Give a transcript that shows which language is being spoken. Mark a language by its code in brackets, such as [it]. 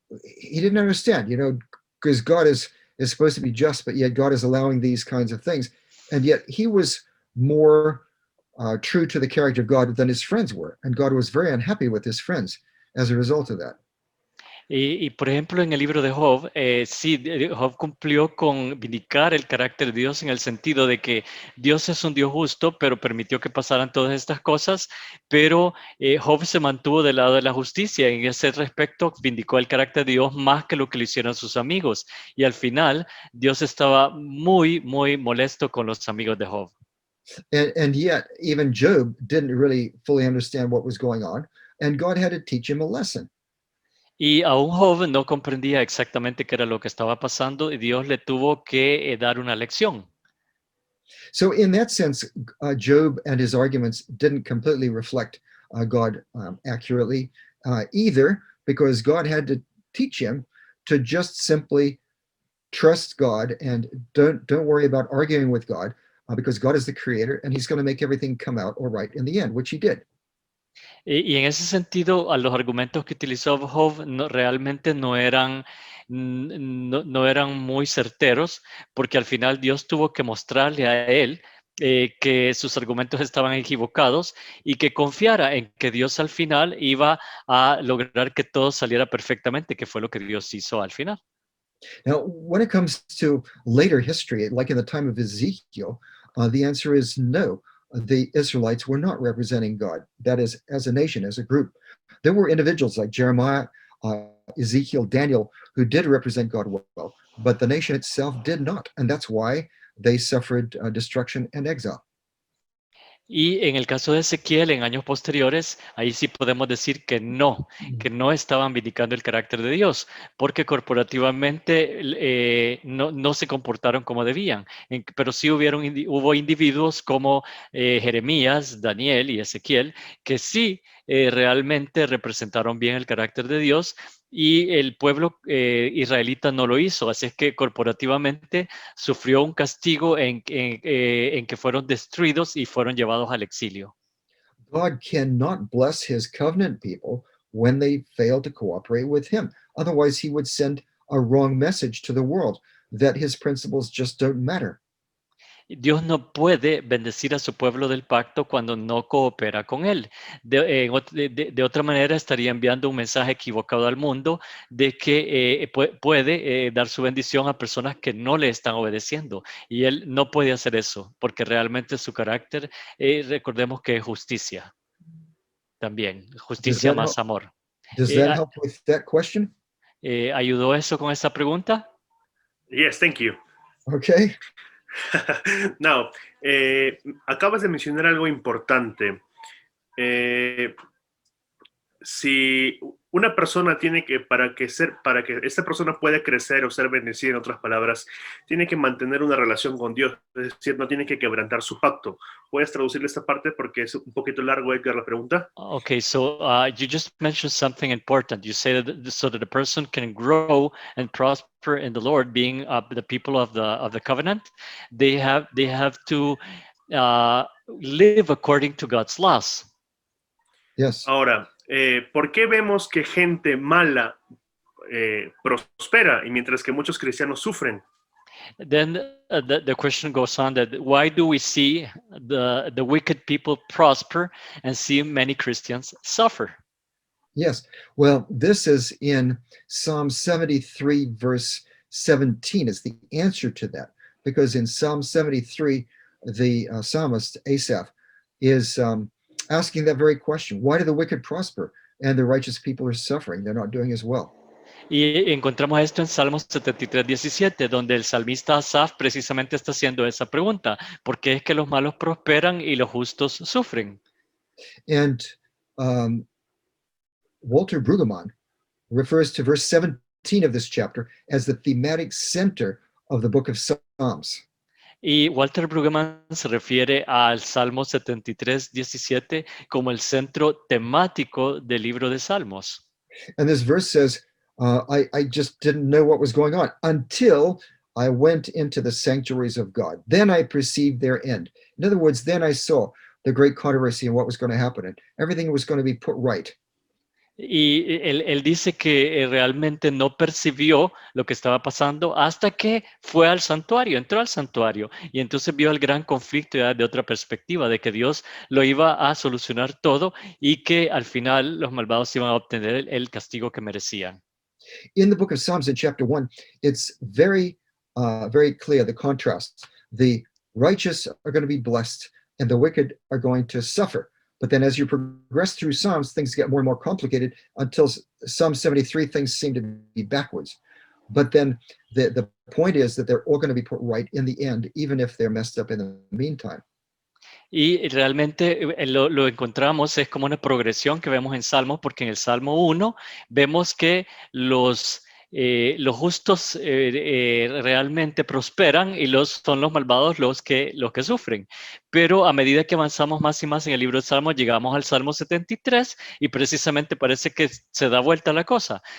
[en] He didn't understand, because God is supposed to be just, but yet God is allowing these kinds of things, and yet he was more true to the character of God than his friends were, and God was very unhappy with his friends as a result of that. [es] Y por ejemplo, en el libro de Job, sí, Job cumplió con vindicar el carácter de Dios en el sentido de que Dios es un Dios justo, pero permitió que pasaran todas estas cosas, pero Job se mantuvo del lado de la justicia. En ese respecto, vindicó el carácter de Dios más que lo que le hicieron sus amigos. Y al final, Dios estaba muy, muy molesto con los amigos de Job. [en] And yet, even Job didn't really fully understand what was going on, and God had to teach him a lesson. [es] Y aún Job no comprendía exactamente qué era lo que estaba pasando y Dios le tuvo que dar una lección. [en] So in that sense, Job and his arguments didn't completely reflect God accurately either, because God had to teach him to just simply trust God and don't worry about arguing with God, because God is the creator and he's going to make everything come out all right in the end, which he did. [es] Y en ese sentido, a los argumentos que utilizó Job realmente no eran muy certeros, porque al final Dios tuvo que mostrarle a él que sus argumentos estaban equivocados y que confiara en que Dios al final iba a lograr que todo saliera perfectamente, que fue lo que Dios hizo al final. [en] Now, when it comes to later history, like in the time of Ezekiel, the answer is no. The Israelites were not representing God, that is, as a nation, as a group. There were individuals like Jeremiah, Ezekiel, Daniel, who did represent God well, but the nation itself did not. And that's why they suffered destruction and exile. [es] Y en el caso de Ezequiel, en años posteriores, ahí sí podemos decir que no estaban vindicando el carácter de Dios, porque corporativamente no se comportaron como debían. Pero sí hubo individuos como Jeremías, Daniel y Ezequiel, que sí realmente representaron bien el carácter de Dios, y el pueblo israelita no lo hizo. Así es que corporativamente sufrió un castigo en que fueron destruidos y fueron llevados al exilio. [en] God cannot bless his covenant people when they fail to cooperate with him. Otherwise, he would send a wrong message to the world that his principles just don't matter. [es] Dios no puede bendecir a su pueblo del pacto cuando no coopera con él. De otra manera, estaría enviando un mensaje equivocado al mundo de que puede dar su bendición a personas que no le están obedeciendo. Y él no puede hacer eso, porque realmente su carácter, recordemos que es justicia también, [en] Does [es] justicia [en] that [es] más [en] help? [es] amor. [en] Does Eh, that a- help with that question? [es] ¿Ayudó eso con esa pregunta? [en] Yes, thank you. Okay. [es] Now, acabas de mencionar algo importante. Si una persona tiene que, para que esta persona pueda crecer o ser bendecida, en otras palabras, tiene que mantener una relación con Dios, es decir, no tiene que quebrantar su pacto. ¿Puedes traducirle esta parte porque es un poquito largo, Edgar, la pregunta? [en] Okay, so you just mentioned something important. You say that so that the person can grow and prosper in the Lord, being the people of the covenant, they have to live according to God's laws. Yes. [es] Ahora, ¿por qué vemos que gente mala prospera y mientras que muchos cristianos sufren? [en] Then the question goes on that why do we see the wicked people prosper and see many Christians suffer? Yes. Well, this is in Psalm 73, verse 17, is the answer to that. Because in Psalm 73, the psalmist Asaph is asking that very question. Why do the wicked prosper and the righteous people are suffering? They're not doing as well. [es] Y encontramos esto en Salmos 73:17, donde el salmista Asaf precisamente está haciendo esa pregunta. ¿Por qué es que los malos prosperan y los justos sufren? [en] And Walter Brueggemann refers to verse 17 of this chapter as the thematic center of the book of Psalms. [es] Y Walter Brueggemann se refiere al Salmo 73:17 como el centro temático del libro de Salmos. [en] And this verse says, I just didn't know what was going on until I went into the sanctuaries of God. Then I perceived their end. In other words, then I saw the great controversy and what was going to happen, and everything was going to be put right. [es] Y él dice que realmente no percibió lo que estaba pasando hasta que fue al santuario, entró al santuario y entonces vio el gran conflicto ya de otra perspectiva, de que Dios lo iba a solucionar todo y que al final los malvados iban a obtener el castigo que merecían. [en] In the book of Psalms, in chapter 1, it's very, very clear the contrast. The righteous are going to be blessed, and the wicked are going to suffer. But then as you progress through Psalms, things get more and more complicated until Psalm 73, things seem to be backwards. But then the point is that they're all going to be put right in the end, even if they're messed up in the meantime. [es] Y realmente lo encontramos, es como una progresión que vemos en Salmos, porque en el Salmo 1 vemos que los justos realmente prosperan y son los malvados los que sufren. Pero a medida que avanzamos más y más en el libro de Salmos, llegamos al Salmo 73 y precisamente parece que se da vuelta la cosa.